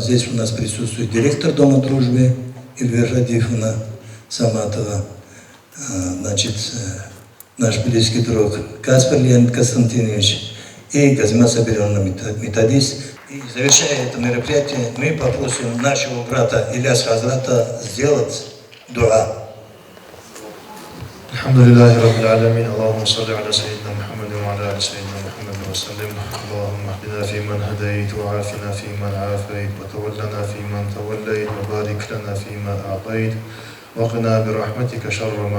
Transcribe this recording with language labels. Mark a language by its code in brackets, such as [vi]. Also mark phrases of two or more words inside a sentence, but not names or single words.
[ru] Здесь у нас присутствует директор Дома дружбы Эльвира Радифовна Саматова, наш близкий друг Каспар Леонид Константинович и Газима Сабировна методист. И завершая это мероприятие, мы попросим нашего брата Ильяс Хазрата сделать дуа. [ar] الحمد لله رب العالمين اللهم صل على سيدنا محمد وعلى ال سيدنا محمد وسلم اللهم اهدنا فيمن هديت وعافنا فيمن عافيت وتولنا فيمن توليت وبارك لنا فيما اعطيت وقنا برحمتك شر ما